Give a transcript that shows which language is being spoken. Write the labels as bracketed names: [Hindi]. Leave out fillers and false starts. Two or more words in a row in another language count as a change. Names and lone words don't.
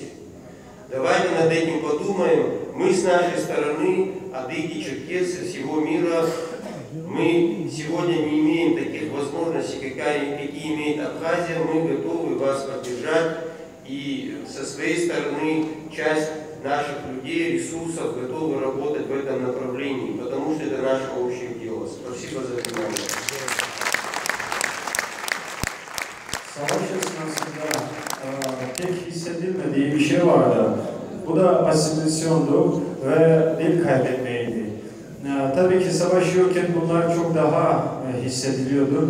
[Russian] Давайте над этим подумаем. Мы с нашей стороны, адыги, черкесы всего мира, мы сегодня не имеем таких возможностей, какие имеет Абхазия. Мы готовы вас поддержать и со своей стороны часть наших людей, ресурсов готовы работать в этом направлении, потому что это наше общее дело. Спасибо за внимание. [Turkish] Savaş esnasında pek hissedilmediği bir şey vardı. Bu da asimilasyondu ve dil kaybetmeydi. Tabii ki savaşıyorken bunlar çok daha hissediliyordu.